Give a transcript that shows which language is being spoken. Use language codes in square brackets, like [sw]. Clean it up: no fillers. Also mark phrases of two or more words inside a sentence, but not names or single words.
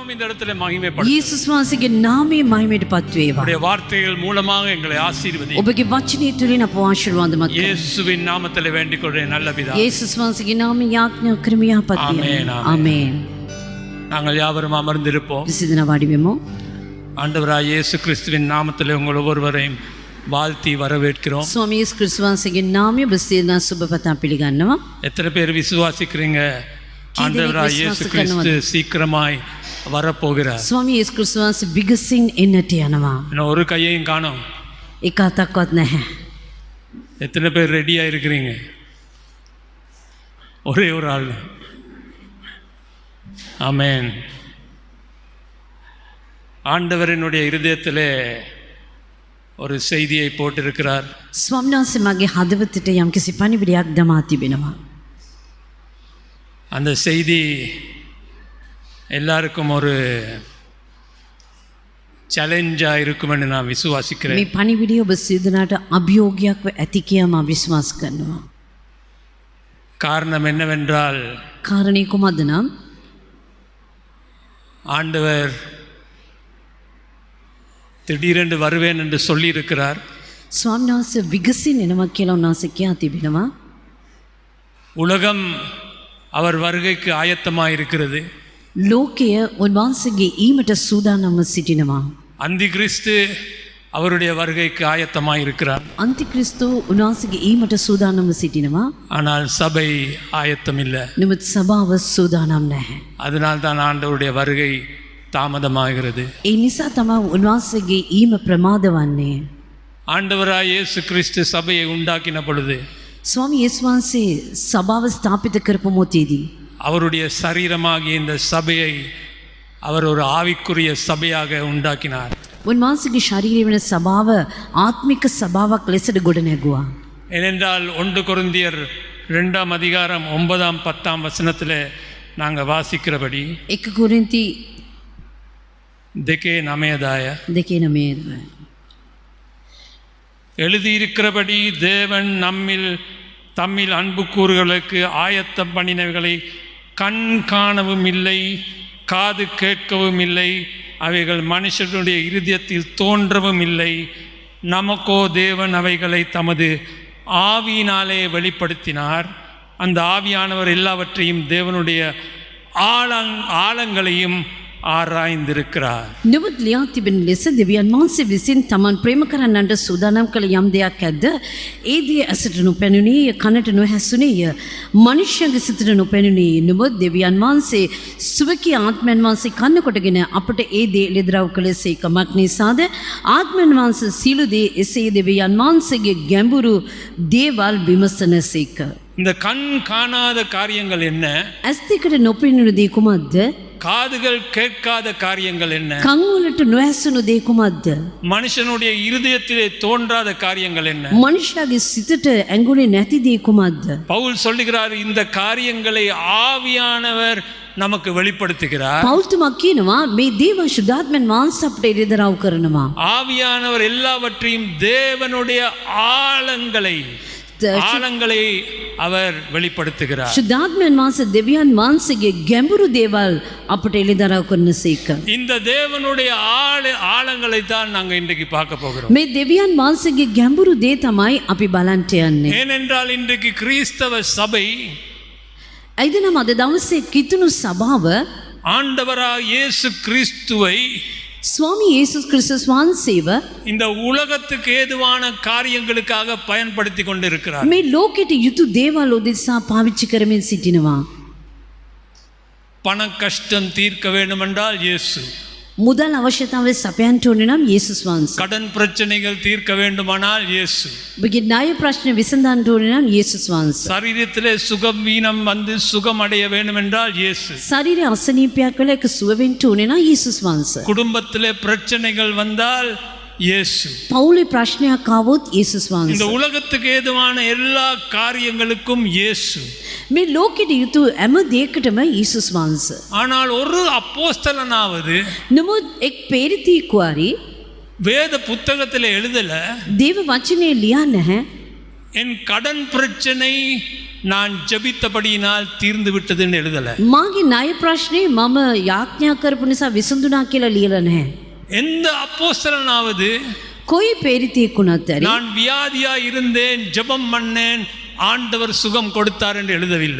[ta] கரத்திலே மகிமைப்படுத்துங்கள். [si] යේසුස් වහන්සේගේ නාමයේ මහිමයටපත් වේවා. [ta] உம்முடைய வார்த்தைகள் மூலமாக எங்களை ஆசீர்வதி. [si] ඔබගේ වචනය තුළින් අප ආශිර්වාදමත් කරන්න. [ta] இயேசுவின் நாமத்திலே வேண்டிக் கொள்கிறேன் நல்ல பிதாவே. [si] යේසුස් වහන්සේගේ නාමයෙන් යාඥා කරමි යහපත් ආමේන්, වේවා. ආමේன். ආමේන්. [ta] நாங்கள் யாவரும் அமர்ந்திருப்போம். [si] සිසිදනා වාඩි වෙමු. [ta] ஆண்டவராய் இயேசு கிறிஸ்துவின் நாமத்திலே உங்கள் ஒவ்வொருவரையும் வாழ்த்தி வரவேற்கிறோம். [si] ස්වාමී යේසුස් ක්‍රිස්තුස් වහන්සේගේ නාමය ඔබ සියලුනා සුබපතා පිළිගන්නවා. [ta] எத்தனை பேர் விசுவாசிக்கிறீங்க ஆண்டவராய் இயேசு கிறிஸ்து சீக்கிரமாய் வரப்போகிறார்? [si] ස්වාමී යේසුස් ක්‍රිස්තුස් වහන්සේ විගසින් එන්නට යනවා. [ta] இன்னும் ஒரு கையையும் காணோம். [si] එක අතක්වත් නැහැ. [ta] எத்தனை பேர் ரெடியாக இருக்கிறீங்க? ஒரே ஒரு ஆள். ஆமென். ஆண்டவரினுடைய இருதயத்திலே ஒரு செய்தியை போட்டிருக்கிறார். [si] ස්වාමීන් වහන්සේ මගේ හදවතට යම්කිසි පණිවිඩයක් දමා තිබෙනවා. [ta] அந்த செய்தி எல்லாருக்கும் ஒரு சேலஞ்சாக இருக்குமென்னு நான் விசுவாசிக்கிறேன். [si] මේ පණිවිඩය ඔබ සියලුනාට අභියෝගයක්ව ඇති කියා මා විශ්වාස කරනවා. [ta] காரணம் என்னவென்றால் [si] කාරණේ කුමක්ද නම් [ta] ஆண்டவர் திடீரென்று வருவேன் என்று சொல்லியிருக்கிறார். [si] ස්වාමීන් වහන්සේ විගසින් එනවා කියලා උන්වහන්සේ කියා තිබෙනවා. [ta] உலகம் அவர் வருகைக்கு ஆயத்தமாக இருக்கிறது. [si] ලෝකය උන්වහන්සේගේ ඊමට සූදානම්ව සිටිනවා. [ta] அந்தி கிறிஸ்து அவருடைய வருகைக்கு ஆயத்தமாக இருக்கிறார். [si] අන්තික්‍රිස්තු උන්වහන්සේගේ ඊමට සූදානම්ව සිටිනවා. [ta] ஆனால் சபை ஆயத்தம் இல்லை. [si] නමුත් සභාව සූදානම් නැහැ. [ta] அதனால் தான் ஆண்டவருடைய வருகை தாமதமாகிறது. [si] ඒ නිසා තමයි උන්වහන්සේගේ ඊම ප්‍රමාද වන්නේ. [ta] ஆண்டவராய் இயேசு கிறிஸ்து சபையை உண்டாக்கின பொழுது [si] ස්වාමී යේසුස් වහන්සේ සභාව ස්ථාපිත කරපු මොහොතේදී [ta] அவருடைய சரீரமாகிய இந்த சபையை அவர் ஒரு ஆவிக்குரிய சபையாக உண்டாக்கினார். [si] උන්වහන්සේගේ ශරීරය වෙන සභාව ආත්මික සභාවක් ලෙසට ගොඩ නැගුවා. [ta] ஏனென்றால் 1 கொரிந்தியர் 2 அதிகாரம் 9 10 வசனத்தில் நாங்கள் வாசிக்கிறபடி [si] 1 කොරින්ති දෙකේ 9 2:9 [ta] எழுதியிருக்கிறபடி தேவன் தம்மில் அன்பு கூறுகளுக்கு ஆயத்தம் பண்ணினவைகளை கண் காணவும் இல்லை, காது கேட்கவும் இல்லை, அவைகள் மனுஷனுடைய இருதயத்தில் தோன்றவும் இல்லை. நமக்கோ தேவன் அவைகளை தமது ஆவியினாலே வெளிப்படுத்தினார். அந்த ஆவியானவர் எல்லாவற்றையும் தேவனுடைய ஆழங்களையும் ආරායින්දිருக்கிறார். [si] නමුත් ලියා තිබෙන ලෙස දෙවියන් වහන්සේ විසින් තමන් ප්‍රේම කරන්නන්ට සූදානම් කළ යම් දෙයක් ඇද්ද? ඒ දේ ඇසට නොපැනුණේ, කනට නොහැසුණේය, මනුෂ්‍යගේ සිතට නොපැනුණේ. නමුත් දෙවියන් වහන්සේ සුවකී ආත්මයන් වහන්සේ කන්න කොටගෙන අපට ඒ දේ එළිදරව් කළේසේ කමක් නිසාද ආත්මයන් වහන්සේ සියලු දේ එසේ දෙවියන් වහන්සේගේ ගැඹුරු දේවල් විමසනසේක. [ta] இந்த கண் காணாத காரியங்கள் என்ன? [si] ඇස් දෙකට නොපෙනුණු දේ කුමක්ද? [ta] காதுகள் கேட்காத காரியங்கள் என்ன? [si] කන් වලට නොඇසුණු දේ කුමක්ද? [ta] மனுஷனுடைய இருதயத்திலே தோன்றாத காரியங்கள் என்ன? [si] මනුෂ්‍යගේ සිතට ඇඟුනේ නැති දේ කුමක්ද? [ta] பவுல் சொல்லுகிறார், இந்த காரியங்களை ஆவியானவர் நமக்கு வெளிப்படுத்துகிறார். [si] පෞල්තුමා කියනවා මේ දේවල් ශුද්ධාත්මයන් වහන්සේ අපට එළිදරව් කරනවා. [ta] ஆவியானவர் எல்லாவற்றையும் தேவனுடைய ஆழங்களை அவர் வெளிப்படுத்துகிறார். [si] ශුද්ධාත්මයන් වහන්සේ දෙවියන් වහන්සේගේ ගැඹුරු දේවල් අපට එළිදරව් කරනසේක. [ta] இந்த தேவனுடைய ஆழங்களை தான் நாங்கள் இன்றைக்கு பார்க்க போகிறோம். [si] මේ දෙවියන් වහන්සේගේ ගැඹුරු දේ තමයි අපි බලන්ට යන්නේ. [ta] ஏனென்றால் இன்றைக்கு கிறிஸ்தவ சபை [si] ඇයිද නම් අද දවසේ කිතුණු සභාව [ta] ஆண்டவராகிய இயேசு கிறிஸ்துவை [si] ස්වාමී යේසුස් ක්‍රිස්තුස් වහන්සේව [ta] இந்த உலகத்துக்கு ஏதுவான காரியங்களுக்காக பயன்படுத்தி கொண்டிருக்கிறார். [si] මේ ලෝකෙට යුතු දේවල් උදෙසා පාවිච්චි කරමින් සිටිනවා. [ta] பண கஷ்டம் தீர்க்க வேண்டுமென்றால் இயேசு, [si] මුදල් අවශ්‍යතාවය සපයන්ට ඕනේ නම් යේසුස් වහන්සේ. [ta] கடன் பிரச்சனைகள் தீர்க்க வேண்டுமானால் இயேசு, [si] ඔබගේ ණය ප්‍රශ්න විසඳන්න ඕනේ නම් යේසුස් වහන්සේ. [ta] சரீரத்திலே சுகம் வீனம் வந்து சுகம் அடைய வேண்டுமென்றால் இயேசு, [si] ශරීරයේ අසනීපයක් වෙලා ඒක සුව වෙන්න ඕනේ නම් යේසුස් වහන්සේ. [ta] குடும்பத்திலே பிரச்சனைகள் வந்தால் இயேசு, [si] පවුලේ ප්‍රශ්නයක් ආවොත් යේසුස් [ta] இந்த [si] වහන්සේ. [ta] உலகத்துக்கு ஏதுவான எல்லா காரியங்களுக்கும் இயேசு. [si] මේ ලෝකෙට යුතු හැම දෙයකටම යේසුස් වහන්සේ. [ta] ஆனால் ஒரு அப்போஸ்தலனாவது [si] නමුත් එක් පේරිතීකුවාරි [ta] வேத புத்தகத்தில் எழுதல, [si] දේව වචනේ ලියා නැහැ. [ta] என் கடன் பிரச்சனை நான் ஜெபித்தபடியினால் தீர்ந்து விட்டதுன்னு எழுதலை. [si] මාගේ ණය ප්‍රශ්නේ මම යාඥා කරපු නිසා විසඳුණා කියලා ලියලා නැහැ. [ta] எந்த அப்போஸ்தலனாவது [si] කොයි පෙරිතෙක් වුණත් ඇරි [ta] நான் வியாதியா இருந்தேன் ஜெபம் பண்ணேன் ஆண்டவர் சுகம் கொடுத்தார் என்று எழுதவில்லை.